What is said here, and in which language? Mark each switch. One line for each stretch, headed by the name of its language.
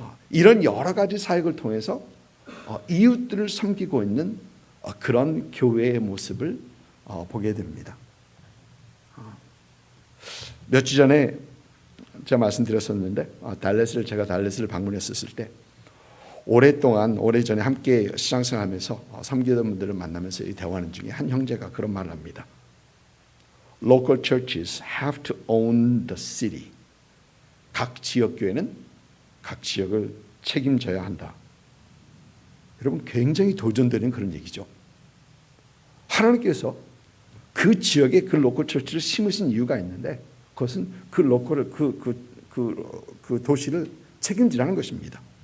Korean: 이런 여러 가지 사역을 통해서 이웃들을 섬기고 있는 그런 교회의 모습을 보게 됩니다. 몇 주 전에 제가 말씀드렸었는데 제가 달래스를 방문했었을 때 오래전에 함께 신앙생활하면서 섬기던 분들을 만나면서 대화하는 중에 한 형제가 그런 말을 합니다.
English: Local churches have to own the city.
Korean: 각 지역 교회는 각 지역을 책임져야 한다. 여러분 굉장히 도전되는 그런 얘기죠. 하나님께서 그 지역에 그 로컬 처치를 심으신 이유가 있는데 그것은 그 로컬을 그 도시를 책임지라는 것입니다.